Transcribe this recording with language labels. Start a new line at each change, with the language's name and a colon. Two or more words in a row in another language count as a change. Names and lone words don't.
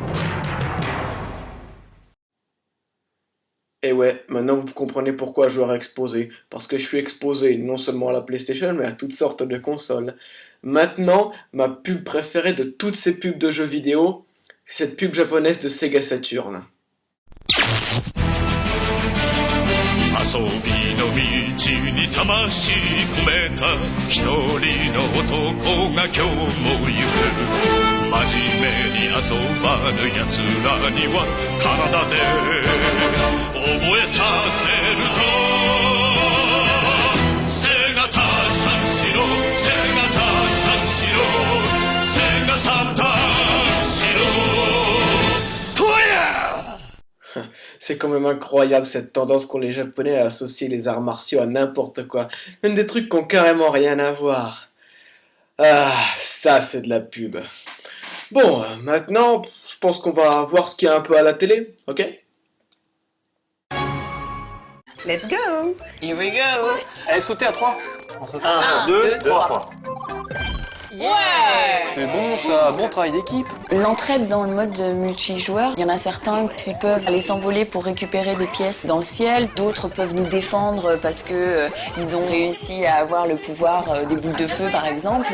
French: Et ouais, maintenant vous comprenez pourquoi joueur exposé. Parce que je suis exposé non seulement à la PlayStation, mais à toutes sortes de consoles. Maintenant, ma pub préférée de toutes ces pubs de jeux vidéo, c'est cette pub japonaise de Sega Saturn.
Japanese: 遊びの道に魂込めた一人の男が今日も行く真面目に遊ばぬ奴らには体で覚えさせるぞ背がたさんしろ背がたさんしろ背がさんたんしろとや
French: C'est quand même incroyable cette tendance qu'ont les Japonais à associer les arts martiaux à n'importe quoi. Même des trucs qui ont carrément rien à voir. Ah, ça c'est de la pub. Bon, maintenant, je pense qu'on va voir ce qu'il y a un peu à la télé, ok?
English: Let's go! Here we go!
French: Allez, sautez à 3. 1, 2, 3. Yeah! C'est bon ça, bon travail d'équipe. L'entraide dans le mode multijoueur, il y en a certains qui peuvent aller s'envoler pour récupérer des pièces dans le ciel, d'autres peuvent nous défendre parce que ils ont réussi à avoir le pouvoir des boules de feu par exemple.